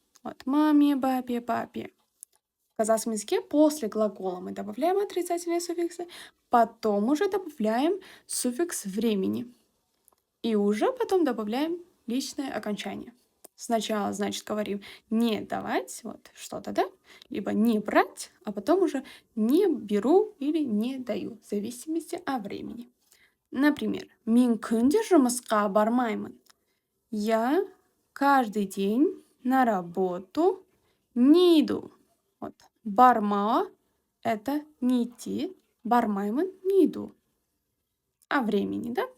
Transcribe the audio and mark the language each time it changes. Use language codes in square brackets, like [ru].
[ru] Вот, маме, бабе, папе. В казахском языке после глагола мы добавляем отрицательные суффиксы, потом уже добавляем суффикс времени. И уже потом добавляем личное окончание. Сначала, значит, говорим не давать, вот что-то, да, либо не брать, а потом уже не беру или не даю, в зависимости от времени. Например, [kk] мен күнде жұмысқа бармаймын. [ru] Я каждый день на работу не иду. Вот. Барма – это не идти, бармаймын – не иду. О времени, да?